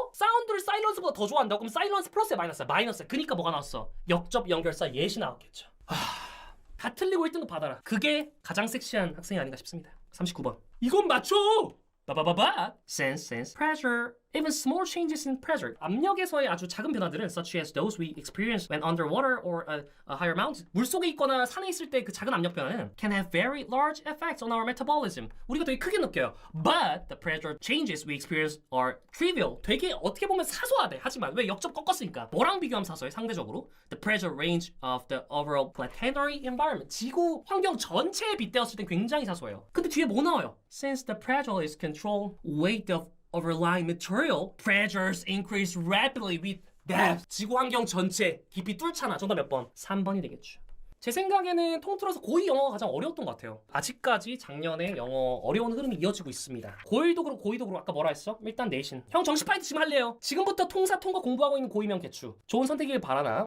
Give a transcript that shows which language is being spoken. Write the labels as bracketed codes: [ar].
[ko] 사운드를 사일런스보다 더 좋아한다고? 그럼 사일런스 플러스에 마이너스. 그니까 뭐가 나왔어? 역접 연결사 예시 나왔겠죠. 다 틀리고 1등급 받아라. 그게 가장 섹시한 학생이 아닌가 싶습니다. 39번. 이건 맞죠? 바바바바. [en] Sense, pressure, even small changes in pressure. [ko] 압력에서의 아주 작은 변화들은 [en] such as those we experience when underwater or a higher mountain. [ko] 물속에 있거나 산에 있을 때 그 작은 압력 변화는 [en] can have very large effects on our metabolism. [ko] 우리가 되게 크게 느껴요. [en] But the pressure changes we experience are trivial. [ko] 되게 어떻게 보면 사소하대. 하지만 왜 역접 꺾었으니까. 뭐랑 비교하면 사소해? 상대적으로. [en] The pressure range of the overall planetary environment. [ko] 지구 환경 전체에 빗대었을 땐 굉장히 사소해요. 근데 뒤에 뭐 나와요? [en] Since the pressure is controlled, weight of overlying material, pressures increase rapidly with depth. [ko] 지구 환경 전체 깊이 뚫잖아. 정답 몇 번? 3번이 되겠죠. 제 생각에는 통틀어서 고2 영어가 가장 어려웠던 것 같아요. 아직까지 작년에 영어 어려운 흐름이 이어지고 있습니다. 고1도 그렇고 고2도 그렇고 아까 뭐라 했어? 일단 내신. 형 정시 파이트 지금 할래요. 지금부터 통사 통과 공부하고 있는 고2면 개추. 좋은 선택이길 바라나.